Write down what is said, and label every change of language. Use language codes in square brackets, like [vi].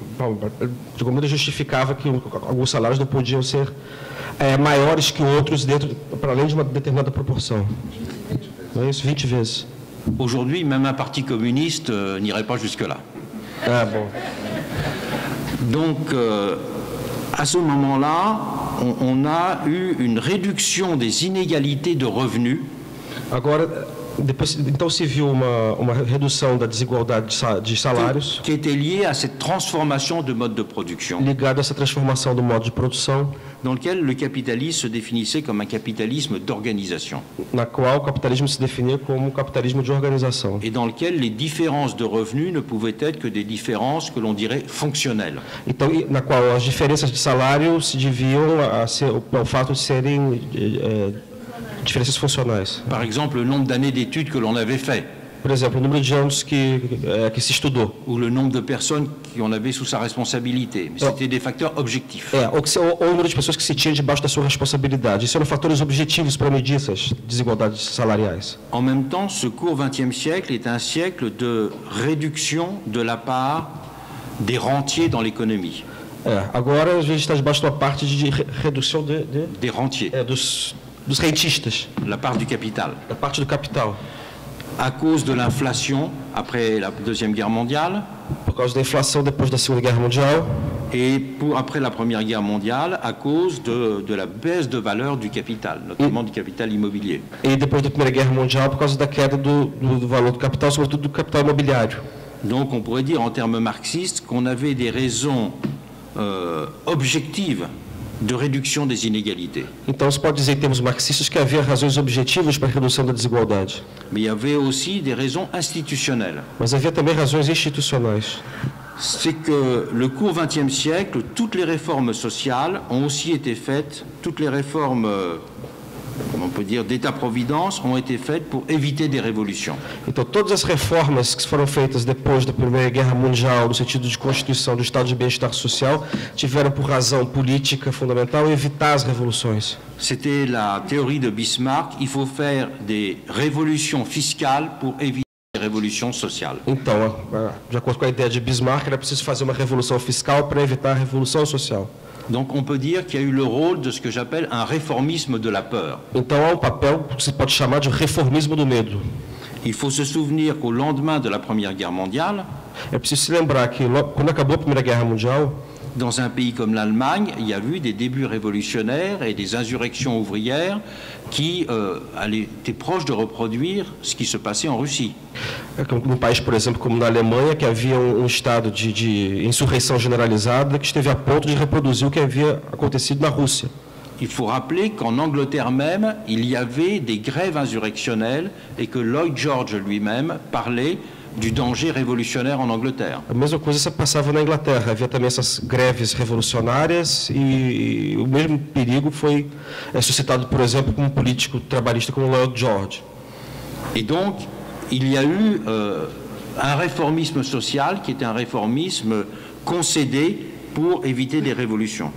[pt] Bom, de alguma maneira justificava que alguns salários não podiam ser maiores que outros para além de uma determinada proporção. Não é isso? 20 vezes. [fr] Aujourd'hui, même un parti communiste n'irait pas jusque-là. [pt] Ah, bom. [fr] Donc, à ce moment-là, on a eu une réduction des inégalités de revenus. [pt] Agora, então se viu uma redução da desigualdade de salários [fr] qui était liée à cette transformation de mode de production, [pt] ligada a essa transformação do modo de produção, [fr] dans lequel le capitalisme se définissait comme un capitalisme d'organisation, [pt] na qual o capitalismo se definia como um capitalismo de organização. [fr] et dans lequel les différences de revenus ne pouvaient être que des différences que l'on dirait fonctionnelles. [pt] Então, na qual as diferenças de salário se deviam ao fato de serem diferenças funcionais. [fr] Par exemple, le nombre d'années d'études que l'on avait fait, [pt] Por exemplo, o número de anos que se estudou. [fr] ou le nombre de personnes qu'on avait sous sa responsabilité. Mais c'était des facteurs objectifs. [pt] Ou o número de pessoas que se tinha debaixo da sua responsabilidade. Isso eram fatores objetivos para medir essas desigualdades salariais. [fr] En même temps, ce court XXe siècle est un siècle de réduction de la part des rentiers dans l'économie. [pt] Agora a gente está debaixo de uma parte de redução [fr] Des rentiers, [pt] dos rentistas, [fr] la part du capital. [pt] da parte do capital. [fr] À cause de l'inflation après la Deuxième Guerre mondiale [pt] Por causa da inflação depois da Segunda Guerra Mundial [fr] et après la Première Guerre mondiale à cause de la baisse de valeur du capital, notamment du capital immobilier. [pt] e depois da Primeira Guerra Mundial por causa da queda do valor do capital, sobretudo do capital imobiliário. [fr] Donc on pourrait dire en termes marxistes qu'on avait des raisons objectives de réduction des inégalités. [pt] Então se pode dizer em termos marxistas que havia razões objetivas para a redução da desigualdade, [fr] Mais il y avait aussi des raisons institutionnelles. [pt] mas havia também razões institucionais. [fr] C'est que le court XXe siècle, toutes les réformes sociales ont aussi été faites, toutes les réformes, on peut dire, d'État-providence ont été faites pour éviter des révolutions. [pt] Então todas as reformas que foram feitas depois da Primeira Guerra Mundial, no sentido de constituição do Estado de Bem-Estar Social, tiveram por razão política fundamental evitar as revoluções. [fr] C'était la théorie de Bismarck, il faut faire des révolutions fiscales pour éviter des révolutions sociales. [pt] Então, de acordo com a ideia de Bismarck, era preciso fazer uma revolução fiscal para evitar a revolução social. [fr] Donc on peut dire qu'il y a eu le rôle de ce que j'appelle un réformisme de la peur. [pt] Então há papel que se pode chamar de reformismo do medo. [fr] Il faut se souvenir qu'au lendemain de la Première Guerre mondiale, [pt] É preciso se lembrar que quando acabou a Primeira Guerra Mundial, [fr] Dans un pays comme l'Allemagne, il y a eu des débuts révolutionnaires et des insurrections ouvrières qui étaient proches de reproduire ce qui se passait en Russie. [pt] Num país, por exemplo, como na Alemanha, que havia estado de insurreição generalizada que esteve a ponto de reproduzir o que havia acontecido na Rússia. [fr] Il faut rappeler qu'en Angleterre même, il y avait des grèves insurrectionnelles et que Lloyd George lui-même parlait du danger révolutionnaire en Angleterre. [pt] A mesma coisa se passava na Inglaterra. Havia também essas greves revolucionárias e o mesmo perigo foi suscitado, por exemplo, por um político trabalhista como Lloyd George. [fr] Et donc, il y a eu un réformisme social qui était un réformisme concédé pour éviter des révolutions.